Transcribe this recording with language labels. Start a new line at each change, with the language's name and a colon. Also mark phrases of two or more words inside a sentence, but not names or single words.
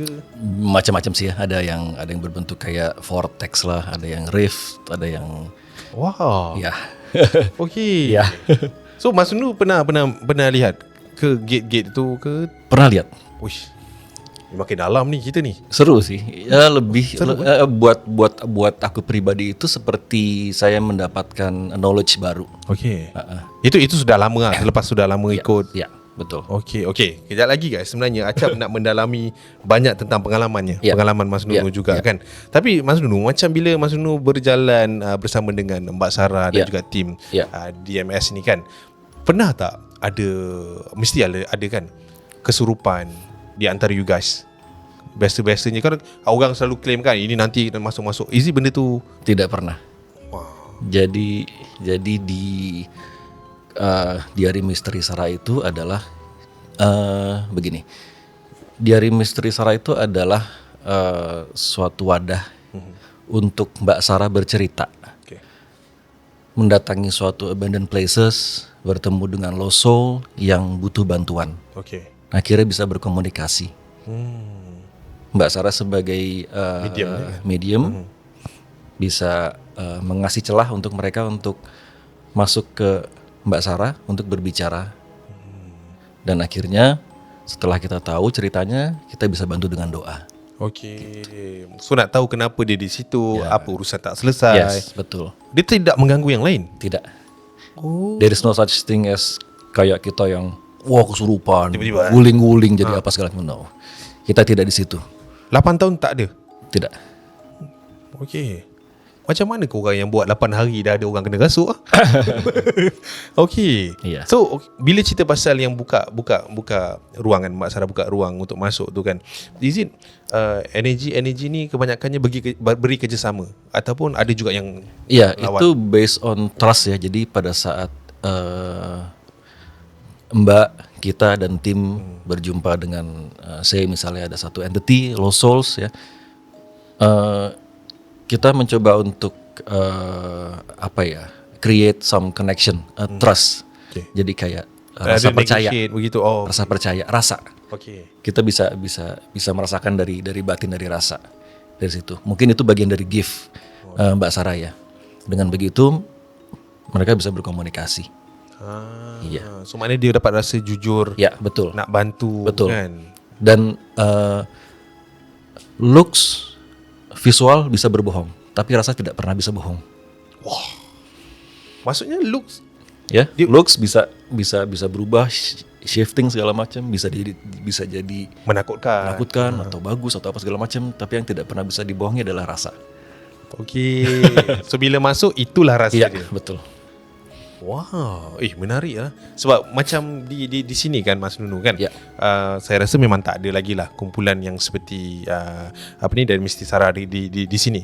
Indonesian: Macam-macam sih ya. Ada yang berbentuk kayak vortex lah, ada yang rift, ada yang Wow. ya. Okay. Ya.
Malay: So Mas Nunu pernah lihat ke gate-gate tu ke? Pernah lihat? Uish. Makin dalam ni kita ni.
Indonesian: Seru sih. Ya lebih buat aku pribadi itu seperti saya mendapatkan knowledge baru.
Malay: Okay. Itu sudah lama lah. Selepas sudah lama ikut. Ya, betul. Okay.
English: Kejap lagi guys.
Malay: Sebenarnya Acap nak mendalami banyak tentang pengalamannya. Ya. Pengalaman Mas Nunu juga kan. Tapi Mas Nunu, macam bila Mas Nunu berjalan bersama dengan Mbak Sarah dan juga tim DMS ni kan, pernah tak mesti ada kan kesurupan di antara
English: you guys?
Malay: Biasa-biasanya kan orang selalu claim kan ini nanti masuk-masuk.
English: Is it
Malay: benda tu?
Indonesian: Tidak pernah. Wow. Jadi di Diari Misteri Sarah itu adalah begini. Diari Misteri Sarah itu adalah suatu wadah untuk Mbak Sarah bercerita. Okay. Mendatangi suatu
English: abandoned places,
Indonesian: bertemu dengan
English: lost soul
Indonesian: yang butuh bantuan. Okay. Akhirnya bisa berkomunikasi. Mbak Sarah sebagai medium bisa mengasih celah untuk mereka untuk masuk ke Mbak Sarah untuk berbicara. Dan akhirnya setelah kita tahu ceritanya, kita bisa bantu dengan doa. Okay.
Malay: So nak tahu kenapa dia di situ, apa urusan tak selesai. Yes, betul.
Indonesian: Dia tidak mengganggu yang lain. Tidak.
English: There is no such thing as
Indonesian: kayak kita yang kesurupan, Tiba-tiba, guling-guling jadi apa segala macam.
English: No.
Indonesian: Kita tidak di situ.
Malay: 8 tahun tak ada.
Indonesian: Tidak. Okay.
Malay: Macam mana kau orang yang buat 8 hari dah ada orang kena rasuk? Okay. Iya. So bila cerita pasal yang buka ruangan, Mak Sarah buka ruang untuk masuk tu kan,
English: is it
Malay: energi ni kebanyakannya beri kerjasama ataupun ada juga yang
Indonesian: Iya, lawan? itu
English: based on trust
Indonesian: ya. Jadi pada saat Mbak, kita dan tim berjumpa dengan saya misalnya ada satu entity
English: Lost Souls
Indonesian: ya, kita mencoba untuk
English: create some connection, trust.
Indonesian: Okay. Jadi kayak rasa percaya, begitu. rasa percaya, rasa. Okay. Kita bisa merasakan dari batin, dari rasa, dari situ. Mungkin itu bagian dari gift Mbak Sarah ya. Dengan begitu mereka bisa berkomunikasi. Iya.
Malay: So maknanya dia dapat rasa jujur. Ya, betul. Nak bantu. Betul. Kan?
Indonesian: Dan
English: looks visual
Indonesian: bisa berbohong, tapi rasa tidak pernah bisa bohong.
Malay: Wah. Maksudnya looks.
Indonesian: Ya, looks bisa berubah, shifting segala macam, bisa jadi menakutkan atau bagus atau apa segala macam, tapi yang tidak pernah bisa dibohongi adalah rasa. Okey.
Malay: So bila masuk itulah rasa Ya, dia. betul. Wow, menarik lah. Sebab macam di sini kan Mas Nunu kan. Ya. Saya rasa memang tak ada lagi lah kumpulan yang seperti apa ni dari Mesti Sarah di sini.